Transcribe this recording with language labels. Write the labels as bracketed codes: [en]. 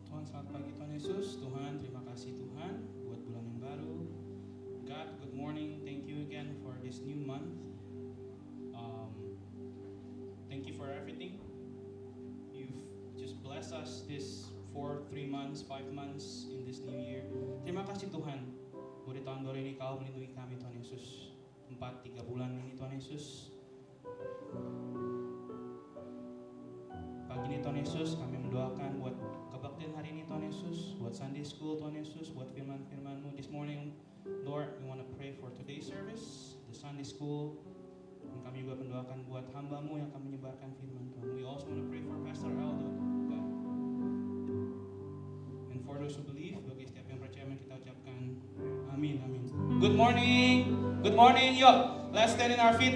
[id] Selamat pagi Tuhan Yesus. Tuhan, terima kasih Tuhan buat bulan yang baru. [en] God, good morning. Thank you again for this new month. Thank you for everything. You've just blessed us this 3 months, 5 months in this new year. [id] Terima kasih Tuhan. Buat di tahun baru ini Kau melindungi kami Tuhan Yesus. 3 bulan ini Tuhan Yesus. Pagi ini Tuhan Yesus, kami mendoakan buat kebaktian hari ini Tuhan Yesus, buat Sunday School Tuhan Yesus, buat firman-firman-Mu [en] this morning. Lord, we want to pray for today's service, the Sunday School. [id] Dan kami juga mendoakan buat hamba-Mu yang akan menyebarkan firman Tuhan. [en] We also want to pray for Pastor Aldo, God. And for those who believe, [id] bagi setiap yang percaya, kita ucapkan amin, amin. [en] Good morning, good morning. [id] Yuk, [en] let's stand in our feet.